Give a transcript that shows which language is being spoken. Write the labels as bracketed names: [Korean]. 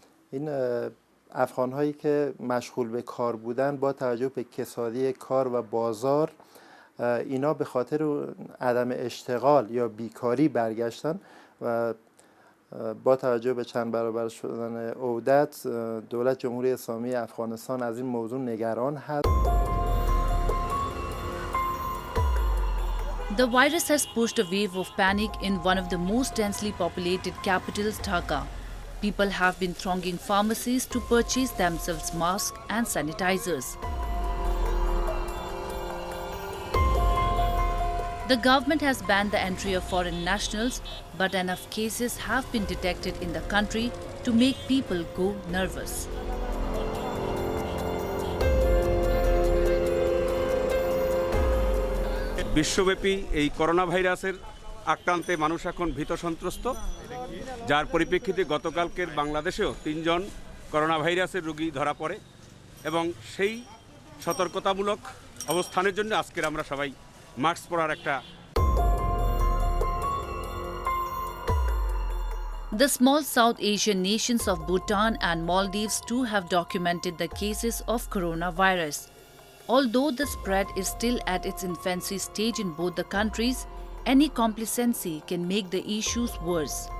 [Persian] این افغان هایی که مشغول به کار بودن با توجه به کسادی کار و بازار، اینا به خاطر عدم اشتغال یا بیکاری برگشتن و با توجه به چند برابر شدن عودت، دولت جمهوری اسلامی افغانستان از این موضوع نگران هست. [English] The virus has pushed a wave of panic in one of the most densely populated capitals, Dhaka. People have been thronging pharmacies to purchase themselves masks and sanitizers. The government has banned the entry of foreign nationals, but enough cases have been detected in the country to make people go nervous. [Bangla] বিশ্বব্যাপী এই corona ভাইরাসের আক্রান্তে মানুষ এখন ভীত সন্ত্রস্ত, যার পরিপ্রেক্ষিতে গতকালকের বাংলাদেশেও 3 জন করোনা ভাইরাসের রোগী ধরা পড়ে এবং সেই সতর্কতামূলক অবস্থানের জন্য আজকের আমরা সবাই মাস্ক পরার একটা [English] The small South Asian nations of Bhutan and Maldives too have documented the cases of coronavirus. Although the spread is still at its infancy stage in both the countries, any complacency can make the issues worse.